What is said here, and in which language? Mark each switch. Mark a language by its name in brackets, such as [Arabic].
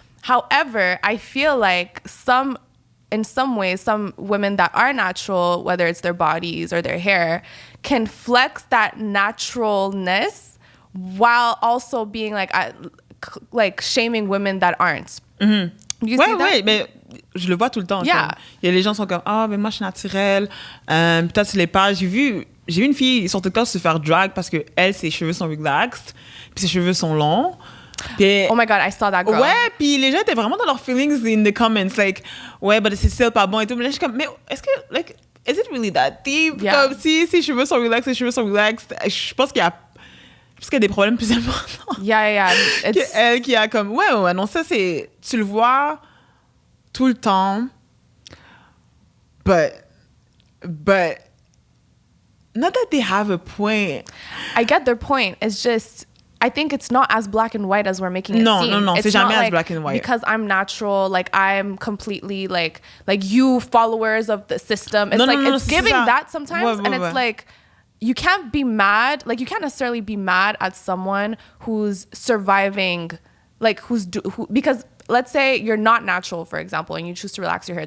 [English] However, I feel like in some ways, some women that are natural, whether it's their bodies or their hair, can flex that naturalness while also being like shaming women that aren't. [French] Ouais, mais je le vois tout le temps. [English] Yeah. [French] Il y a les gens qui sont comme, mais moi je suis naturelle. Peut-être sur les pages, j'ai vu une fille sur TikTok se faire drag parce que elle, ses cheveux sont relaxed, puis ses cheveux sont longs. Puis, [English] oh my God, I saw that girl. [French] Ouais, puis les gens étaient vraiment dans leurs feelings [English] in the comments, [French] like, ouais, but c'est still pas bon et tout. Mais là, je suis comme, mais est-ce que, like, [English] is it really that deep? Yeah. [French] Comme si ses cheveux sont relaxed, je pense qu'il y a des problèmes plus importants. [English] Yeah. [French] Elle qui a comme, ouais, non, ça c'est, tu le vois tout le temps, [English] but not that they have a point. I get their point. It's just, I think it's not as black and white as we're making it seem. [French] Non, [English] it's [French] c'est jamais [English] not as black and white. Because I'm natural, like I'm completely like you followers of the system. It's it's giving that sometimes, and it's like you can't be mad. Like you can't necessarily be mad at someone who's surviving, like because let's say you're not natural, for example, and you choose to relax your hair.